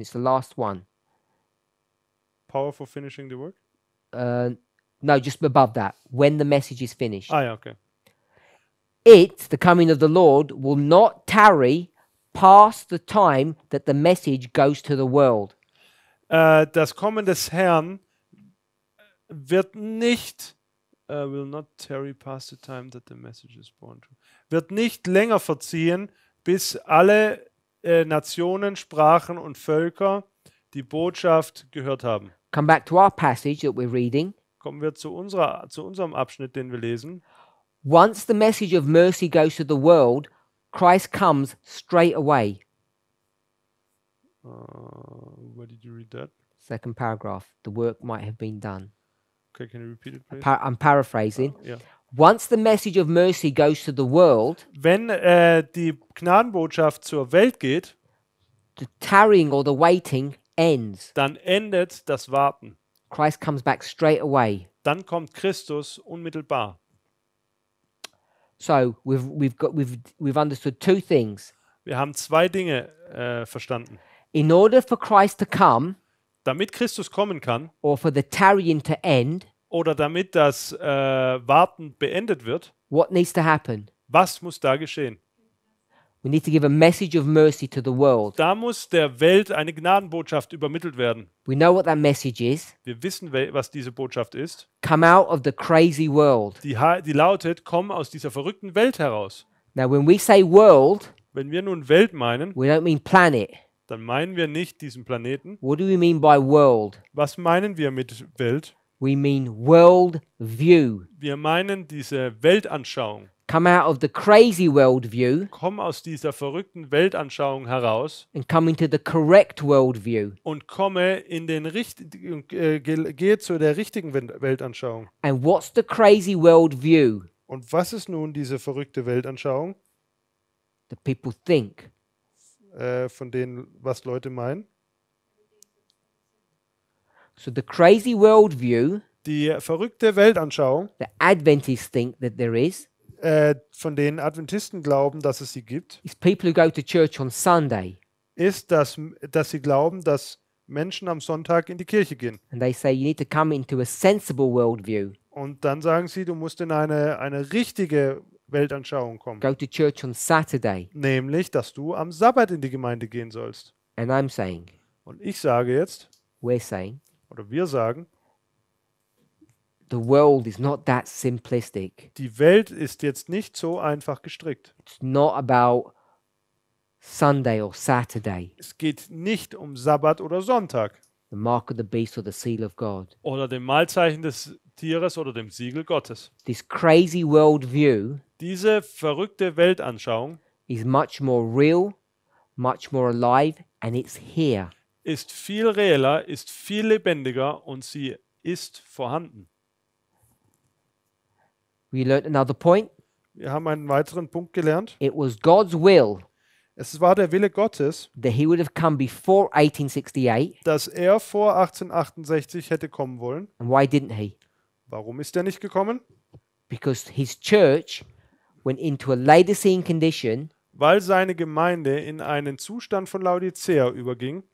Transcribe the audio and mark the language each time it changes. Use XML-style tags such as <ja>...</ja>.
<en>It's the last one. Power for finishing the work? No, just above that. When the message is finished.</en> <de>Ah ja, okay.</de> <en>It, the coming of the Lord, will not tarry past the time that the message goes to the world.</en> <de>Das Kommen des Herrn wird nicht</de> <en>will not tarry past the time that the message is born.</en> <de>Wird nicht länger verziehen, bis alle Nationen, Sprachen und Völker die Botschaft gehört haben.</de> <en>Come back to our passage that we're reading.</en> <de>Kommen wir zu unserem Abschnitt, den wir lesen.</de> <en>Once the message of mercy goes to the world, Christ comes straight away. Where did you read that? Second paragraph. The work might have been done. Okay, can you repeat it, please? I'm paraphrasing.</en> <de>Ja.</de> <en>Once the message of mercy goes to the world,</en> <de>Wenn die Gnadenbotschaft zur Welt geht,</de> <en>the tarrying or the waiting ends.</en> <de>dann endet das Warten.</de> <en>Christ comes back straight away.</en> <de>Dann kommt Christus unmittelbar.</de> <en>So we've understood two things.</en> <de>Wir haben zwei Dinge verstanden.</de> <en>In order for Christ to come,</en> <de>Damit Christus kommen kann</de> <en>or for the tarrying to end,</en> <de>oder damit das Warten beendet wird,</de> <en>what needs to happen?</en> <de>was muss da geschehen?</de> <en>We need to give a message of mercy to the world.</en> <de>Da muss der Welt eine Gnadenbotschaft übermittelt werden.</de> <en>We know what that message is.</en> <de>Wir wissen, was diese Botschaft ist.</de> <en>Come out of the crazy world.</en> <de>Die lautet, komm aus dieser verrückten Welt heraus.</de> <en>Now, when we say world,</en> <de>Wenn wir nun Welt meinen,</de> <en>we don't mean planet.</en> <de>dann meinen wir nicht diesen Planeten.</de> <en>What do we mean by world?</en> <de>Was meinen wir mit Welt?</de> <en>We mean world view.</en> <de>Wir meinen diese Weltanschauung.</de> <en>Come out of the crazy world view</en> <de>Komm aus dieser verrückten Weltanschauung heraus</de> <en>and come into the correct world view.</en> <de>und gehe zu der richtigen Weltanschauung.</de> <en>And what's the crazy world view?</en> <de>Und was ist nun diese verrückte Weltanschauung,</de> <en>That people think.</en> <de>von denen, was Leute meinen?</de> <en>So the crazy world view,</en> <de>Die verrückte Weltanschauung,</de> <en>the Adventists think that there is</en> <de>von denen Adventisten glauben, dass es sie gibt,</de> <en>people who go to church on Sunday</en> <de>ist, dass sie glauben, dass Menschen am Sonntag in die Kirche gehen.</de> <en>and they say you need to come into a sensible world view.</en> <de>Und dann sagen sie, du musst in eine richtige Weltanschauung kommen.</de> <en>Go to church on Saturday.</en> <de>Nämlich, dass du am Sabbat in die Gemeinde gehen sollst.</de> <en>And I'm saying,</en> <de>Und ich sage jetzt,</de> <en>we're saying,</en> <de>oder wir sagen,</de> <en>the world is not that simplistic.</en> <de>die Welt ist jetzt nicht so einfach gestrickt.</de> <en>It's not about Sunday or Saturday,</en> <de>Es geht nicht um Sabbat oder Sonntag</de> <en>the mark of the beast or the seal of God.</en> <de>oder dem Mahlzeichen des Tieres oder dem Siegel Gottes.</de> <en>This crazy world view</en> <de>Diese verrückte Weltanschauung</de> <en>is much more real, much more alive, and it's here.</en> <de>ist viel reeller, ist viel lebendiger und sie ist vorhanden.</de> <en>We learnt another point.</en> <de>Wir haben einen weiteren Punkt gelernt.</de> <en>It was God's will</en> <de>Es war der Wille Gottes,</de> <en>that he would have come before 1868.</en> <de>dass er vor 1868 hätte kommen wollen.</de> <en>And why didn't he?</en> <de>Warum ist er nicht gekommen?</de> <en>Because his church went into a Laodicean condition</en> <de>Weil seine Gemeinde in einen Zustand von Laodicea überging</de>